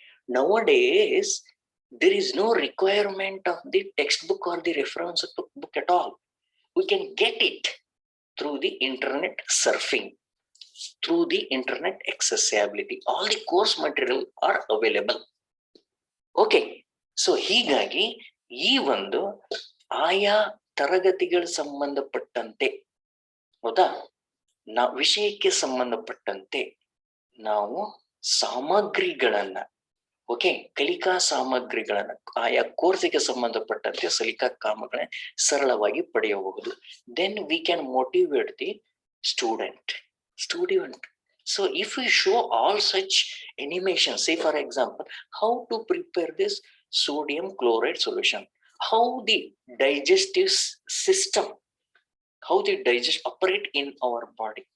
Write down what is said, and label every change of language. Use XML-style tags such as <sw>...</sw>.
<en>Nowadays, there is no requirement of the textbook or the reference book at all. We can get it through the internet surfing, through the internet accessibility. All the course material are available.</en> <kn>Okay, so ಹೀಗಾಗಿ ಈ ಒಂದು ಆಯಾ ತರಗತಿಗಳ ಸಂಬಂಧಪಟ್ಟಂತೆ, ಹೌದಾ, ವಿಷಯಕ್ಕೆ ಸಂಬಂಧಪಟ್ಟಂತೆ ನಾವು ಸಾಮಗ್ರಿಗಳನ್ನ, ಓಕೆ, ಕಲಿಕಾ ಸಾಮಗ್ರಿಗಳನ್ನ ಆಯಾ ಕೋರ್ಸಿಗೆ ಸಂಬಂಧಪಟ್ಟಂತೆ ಕಲಿಕಾ ಕಾಮಗಳನ್ನ ಸರಳವಾಗಿ ಪಡೆಯಬಹುದು.</kn> <en>Then we can motivate the student. So if we show all such animations, say for example, how to prepare this sodium chloride solution, how the digestive system, how the digest operate in our body.</en>